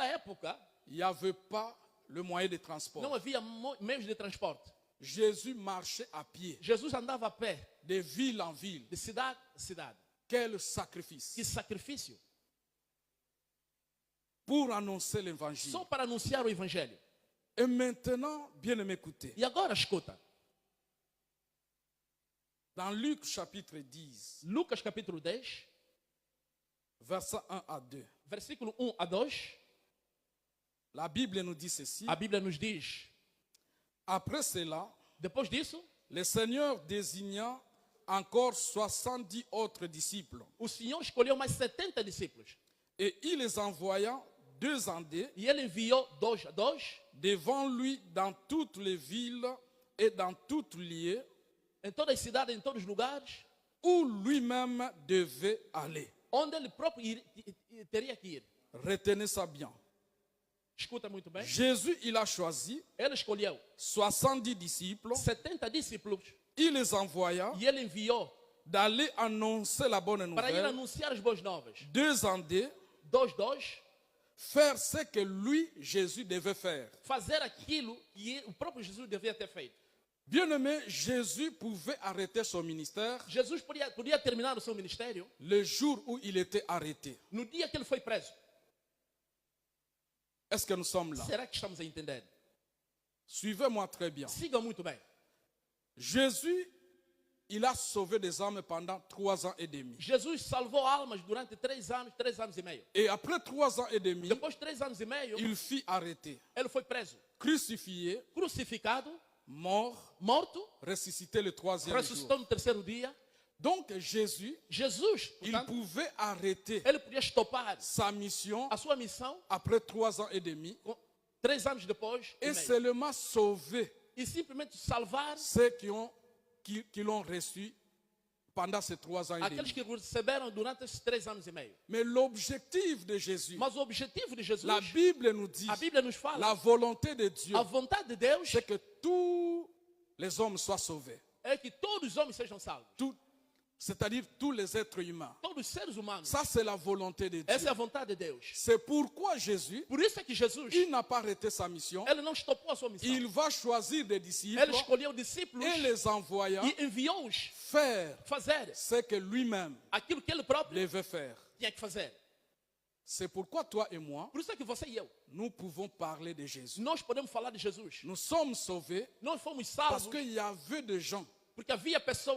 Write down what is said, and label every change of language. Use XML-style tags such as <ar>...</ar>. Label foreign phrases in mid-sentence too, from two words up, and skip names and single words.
<pt>naquela época,</pt> <fr>il n'y avait pas le moyen de transport.</fr> <pt>Não havia meios de transporte.</pt> <fr>Jésus marchait à pied,</fr> <pt>Jesus andava a pé,</pt> <fr>de ville en ville.</fr> <pt>de cidade em cidade.</pt> <fr>Quel sacrifice</fr> <pt>Que sacrifício!</pt> <fr>pour annoncer l'évangile.</fr> <pt>Só para anunciar o evangelho.</pt> <fr>Et maintenant, bien aimé, écoutez.</fr> <pt>E agora escuta.</pt> <fr>Dans Luc chapitre 10,</fr> <pt>Lucas capítulo 10,</pt> <fr>versets 1 à 2,</fr> <pt>versículo 1 a 2,</pt> <fr>la Bible nous dit ceci.</fr> <pt>a Bíblia nos diz:</pt> <fr>Après cela,</fr> <pt>depois disso,</pt> <fr>le Seigneur désigna encore 70 autres disciples.</fr> <pt>o Senhor escolheu mais 70 discípulos.</pt> <fr>Et il les envoya deux en deux</fr> <pt>E ele enviou 2 a 2</pt> <fr>devant lui dans toutes les villes et dans toutes lieux</fr> <pt>em todas as cidades, em todos os lugares,</pt> <fr>où lui-même devait aller.</fr> <pt>onde ele próprio teria que ir.</pt> <fr>Retenez ça bien.</fr> <pt>Escuta muito bem.</pt> <fr>Jésus, il a choisi</fr> <pt>Ele escolheu</pt> <fr>70 disciples.</fr> <pt>70 discípulos</pt> <fr>Il les envoya</fr> <pt>e ele enviou</pt> <fr>d'aller annoncer la bonne</fr> <pt>para ir</pt> <fr>nouvelle,</fr> <pt>anunciar as boas novas.</pt> <fr>deux en deux,</fr> <pt>2,</pt> <fr>faire ce que lui, Jésus, devait faire.</fr> <pt>fazer aquilo que o próprio Jesus devia ter feito.</pt> <fr>Bien-aimé, Jésus pouvait arrêter son ministère</fr> <pt>Jesus podia terminar o seu ministério</pt> <fr>le jour où il était arrêté.</fr> <pt>no dia que ele foi preso.</pt> <fr>Est-ce que nous sommes là?</fr> <pt>Será que estamos a entender?</pt> <fr>Suivez-moi très bien.</fr> <pt>Sigam muito bem.</pt> <fr>Jésus, il a sauvé des âmes pendant 3 ans et demi.</fr> <pt>Jesus salvou almas durante 3 anos e meio.</pt> <fr>Et après 3 ans et demi,</fr> <pt>Depois de 3 anos e meio,</pt> <fr>il fut arrêté,</fr> <pt>ele foi preso,</pt> <fr>crucifié,</fr> <pt>crucificado,</pt> <fr>mort,</fr> <pt>morto,</pt> <fr>ressuscité le 3e</fr> <pt>ressuscitou</pt> <fr>jour.</fr> <pt>no 3º dia.</pt> <fr>Donc Jésus,</fr> <pt>Jesus,</pt> <fr>il</fr> <pt>portanto,</pt> <fr>pouvait arrêter</fr> <pt>ele podia estopar</pt> <fr>sa mission</fr> <pt>a sua missão</pt> <fr>après 3 ans et demi</fr> <pt>3 anos depois</pt> <fr>et</fr> <pt>e meio.</pt> <fr>seulement sauver</fr> <pt>E simplesmente salvar</pt> <fr>ceux qui l'ont reçu pendant ces 3 ans et</fr> <pt>aqueles</pt> <fr>demi.</fr> <pt>que receberam durante esses 3 anos e meio.</pt> <fr>Mais l'objectif de Jésus,</fr> <pt>Mas o objetivo de Jesus,</pt> <fr>la Bible nous dit,</fr> <pt>a Bíblia nos fala,</pt> <fr>la volonté de Dieu,</fr> <pt>a vontade de Deus</pt> <fr>c'est que tous les hommes soient sauvés.</fr> <pt>é que todos os homens sejam salvos.</pt> <fr>C'est-à-dire tous les êtres humains.</fr> <pt>Todos os seres humanos.</pt> <fr>Ça, c'est la volonté de</fr> <pt>Essa</pt> <fr>Dieu.</fr> <pt>é a vontade de Deus.</pt> <fr>C'est pourquoi Jésus,</fr> <pt>Por isso é que Jesus,</pt> <fr>il n'a pas arrêté sa mission.</fr> <pt>ele não estopou a sua missão.</pt> <fr>Il va choisir des disciples</fr> <pt>Ele escolheu discípulos</pt> <fr>et les envoya</fr> <pt>e enviou-os</pt> <fr>faire</fr> <pt>fazer</pt> <fr>ce que lui-même</fr> <pt>aquilo que ele próprio</pt> <fr>devait faire.</fr> <pt>tinha que fazer.</pt> <fr>C'est pourquoi toi et moi,</fr> <pt>Por isso é que você e eu,</pt> <fr>nous pouvons parler de Jésus.</fr> <pt>nós podemos falar de Jesus.</pt> <fr>Nous sommes sauvés</fr> <pt>Nós fomos</pt> <fr>parce</fr> <pt>salvos</pt> <fr>qu'il y avait des gens</fr> <pt>porque havia pessoas</pt>